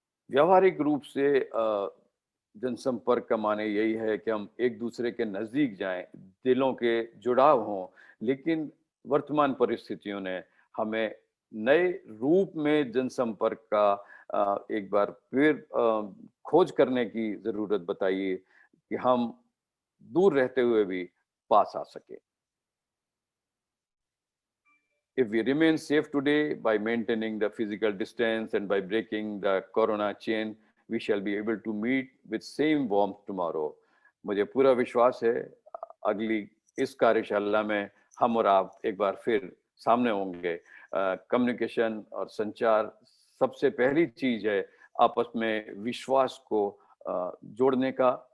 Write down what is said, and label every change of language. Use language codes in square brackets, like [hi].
[hi] व्यावहारिक रूप से जनसंपर्क का माने यही है कि हम एक दूसरे के नजदीक जाएं, दिलों के जुड़ाव हों, लेकिन वर्तमान परिस्थितियों ने हमें नए रूप में जनसंपर्क का एक बार फिर खोज करने की जरूरत बताई है कि हम दूर रहते हुए भी पास आ सके। [en] If we remain safe today by maintaining the physical distance and by breaking the corona chain, we shall be able to meet with same warmth tomorrow. [hi] मुझे पूरा विश्वास है अगली इस कार्यशाला में हम और आप एक बार फिर सामने होंगे। कम्युनिकेशन और संचार सबसे पहली चीज है आपस में विश्वास को जोड़ने का।